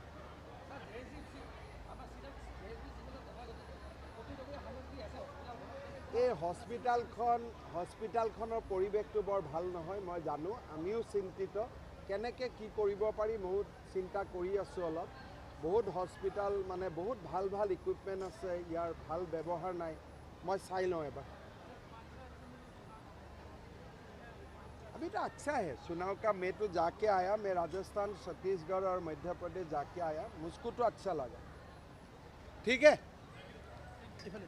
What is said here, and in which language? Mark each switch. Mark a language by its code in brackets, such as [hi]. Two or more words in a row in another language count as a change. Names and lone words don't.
[as] এই হস্পিটালখনৰ পৰিৱেশটো বৰ ভাল নহয়, মই জানো। আমিও চিন্তিত। কেনেকৈ কি কৰিব পাৰি বহুত চিন্তা কৰি আছোঁ অলপ। বহুত হস্পিটাল মানে বহুত ভাল ভাল ইকুইপমেণ্ট আছে, ইয়াৰ ভাল ব্যৱহাৰ নাই। মই চাই লওঁ এবাৰ। [hi] अभी तो अच्छा है। चुनाव का मैं तो जाके आया, मैं राजस्थान, छत्तीसगढ़ और मध्य प्रदेश जाके आया, मुझको तो अच्छा लगा। ठीक है।